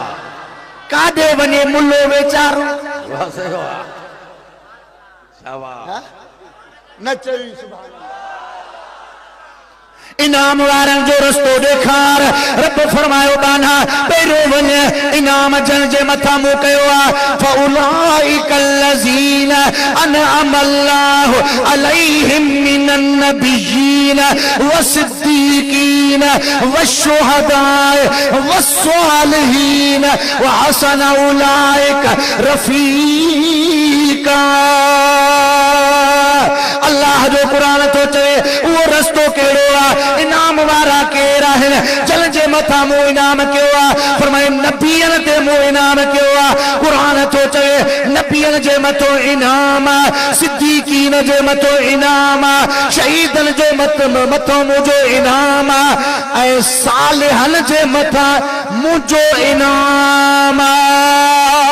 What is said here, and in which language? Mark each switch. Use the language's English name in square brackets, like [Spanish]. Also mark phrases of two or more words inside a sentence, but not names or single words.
[Sindhi] काॾे वञे मुल्लो वेचारो वाह सही वाह शाबाश न चई सुभान इनाम वारन जो रस्तो ॾेखार रब फरमायो बाना पहिरों वञे इनाम जन जे मथा मूं कयो आहे [Arabic] فأولئك الذين أنعم الله عليهم من النبيين والصديقين والشهداء والصالحين وحسن أولئك رفيقا. [Sindhi] अल्लाह जो कुरान तो चवे वो रस्तो केड़ो आहे इनाम वारा केर आहिनि जन जे मथा मूं इनाम कयो आहे फरमाए नबियन ते मूं इनाम कयो आहे। कुरान तो चवे नबियन जे मथो इनाम आहे सिद्दीकीन जे मथो इनाम आहे शहीदन जे मथो मुंहिंजो इनाम आहे ऐं सालिहन जे मथा मुंहिंजो इनाम आहे।